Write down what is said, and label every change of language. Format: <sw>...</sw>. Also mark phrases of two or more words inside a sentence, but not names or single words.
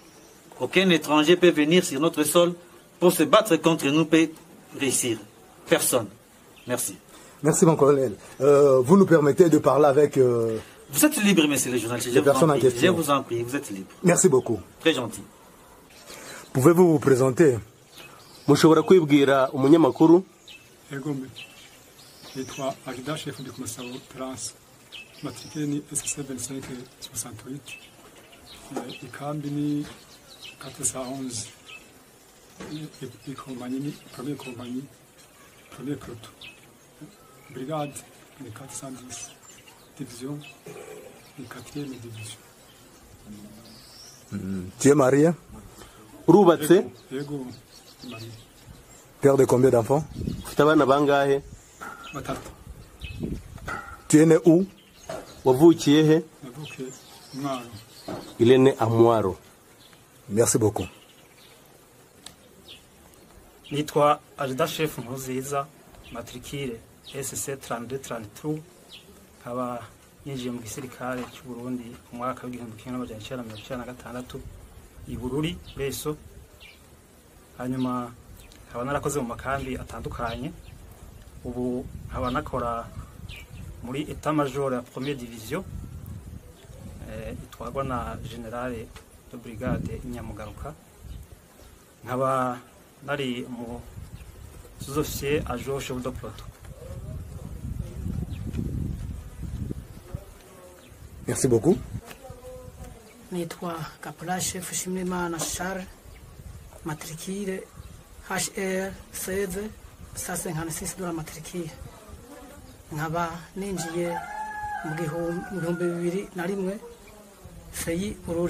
<fr>Aucun étranger peut venir sur notre sol pour se battre contre nous, peut réussir. Personne. Merci. Merci, mon colonel. Vous nous permettez de parler avec... Vous êtes libre, messieurs les journalistes. Je vous en prie, vous êtes libre. Merci beaucoup. Très gentil. Pouvez-vous vous présenter?</fr> <rn>Mushobora kwibwira umunyamakuru? Egome. Yitwa Agida</rn> <fr>chef du commissariat Trans.</fr> <rn>Matrikile ni SC 2568. Ikambi ni 411. Ikompanyi ni</rn> <fr>première compagnie, premier proto.</fr> <rn>Brigade ni 410. Division ni 4e division.</rn> <fr>Tu es marié?</fr> <rn>Urubatse? Yego marié.</rn> <fr>Père de combien d'enfants?</fr> <rn>Ufite abana bangahe? Batatu.</rn> <fr>Tu es né où?</fr> <rn>Wavukiye he? Navukiye Mwaro.</rn> <fr>Il est né à Mwaro. Merci beaucoup.</fr> <rn>Nitwa Agida chef Nkuziza, matrikile SC 3232. Nkaba yinjiye mu gisirikare cy'u Burundi mu mwaka wa 1996 i Bururi Beso. Hanyuma nkaba narakoze mu makambi atandukanye. Ubu nkaba nakora muri</rn> <fr>état major</fr> <rn>ya</rn> <fr>première division</fr> <rn>itwagwa na</rn> <fr>general de brigade</fr> <rn>Nyamugaruka. Nkaba nari mu</rn> <fr>sous-officier adjoint chef de peloton. Merci beaucoup.</fr> <rn>Nitwa Kapula chef Shimimana Charles, matricule HR 16 156 dola matricule. Nkaba ninjiye mu 2001 Feyi Bururi.</rn>